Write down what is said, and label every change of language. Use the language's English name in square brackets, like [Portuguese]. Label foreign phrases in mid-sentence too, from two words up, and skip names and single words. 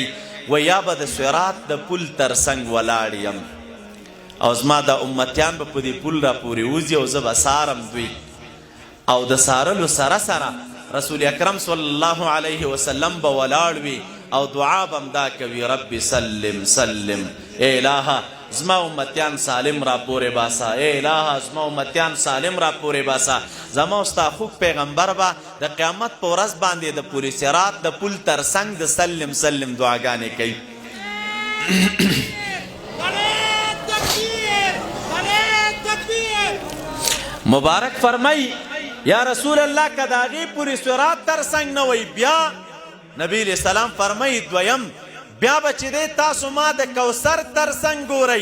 [Pashto] و یا به د صراط د پل تر څنګ ولاړ یم او زما د امتیان به په دې پل را پورې وځي او زه به سارم دوی، او د سارلو سره سره رسول اکرم [Arabic] صلی الله علیه وسلم [Pashto] به ولاړ وي او دعا به هم دا کوي [Arabic] رب سلم سلم، [Pashto] ای الهه زما امتیان سالم را پورې باسه، ای الهه زما امتیان سالم را پورې باسه. زما او ستا خوږ پیغمبر به د قیامت په ورځ باندې د پل صراط د پل تر څنګ د سلم سلم دعاګانې کوي. مبارک فرمای یا رسول الله که د هغې پورې صراط تر څنګ نه وی، بیا نبی [Arabic] علیه السلام [Pashto] فرمایي دویم بیا به چې دی تاسو ما د کوثر تر څنګ ګورئ.